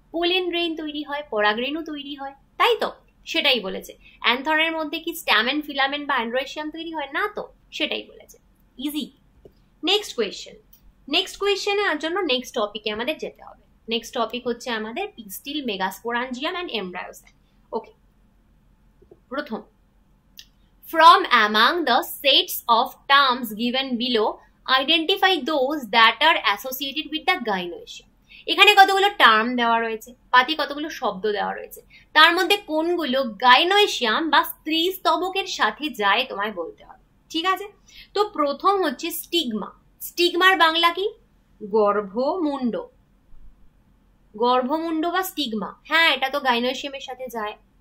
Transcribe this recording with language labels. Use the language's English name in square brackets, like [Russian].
[Bangla] Pollen grain তৈরি হয়, পরাগরেণু তৈরি হয়, তাই তো? সেটাই বলেছে। অ্যান্থরের মধ্যে কি স্ট্যামেন, ফিলামেন্ট বা অ্যান্ড্রোয়েশিয়াম তৈরি হয়? না তো, সেটাই বলেছে। ইজি। Next question. নেক্সট কোয়েশ্চেনের জন্য নেক্সট টপিকে আমাদের যেতে হবে। নেক্সট টপিক হচ্ছে আমাদের পিস্টিল, মেগাস্পোরাঞ্জিয়াম অ্যান্ড এমব্রায়োসাক। ওকে, প্রথম, [English] from among the sets of terms given below identify those that are associated with the gynoecium. [Bangla] এখানে কতগুলো টার্ম দেওয়া রয়েছে, পাতি কতগুলো শব্দ দেওয়া রয়েছে, তার মধ্যে কোনগুলো গাইনোয়েশিয়াম বা স্ত্রী স্তবকের সাথে যায় তোমায় বলতে হবে। ঠিক আছে, তো প্রথম হচ্ছে স্টিগমা। স্টিগমার বাংলা কি? গর্ভমুণ্ড। গর্ভমুণ্ড বা স্টিগমা, হ্যাঁ এটা তো গাইনোয়েশিয়ামের সাথে যায়।